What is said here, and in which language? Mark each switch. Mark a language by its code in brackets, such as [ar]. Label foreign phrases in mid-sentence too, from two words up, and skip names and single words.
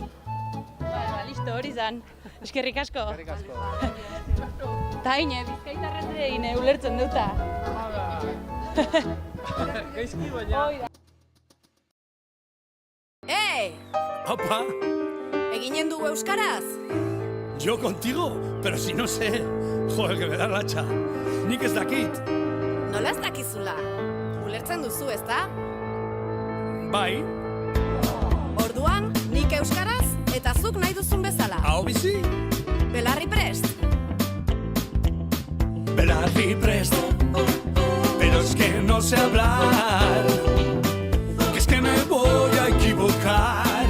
[eu] Listo, hori zan. Eskerrik asko. Ta ine, bizkaitarrez egin ulertzen duta. Gaizki baina. Opa! ¿Eginen dugu euskaraz? [es] Yo contigo, pero si no sé. Joder, que me da latxa. [eu] Nik ez dakit. Nola ez dakizula? Ulertzen duzu, ez da? Bai. Orduan, nik euskaraz eta zuk nahi duzun bezala. Hau bizi? Belarri prest. Belarri prest. [es] Pero es que no sé hablar. Que es que me voy a equivocar.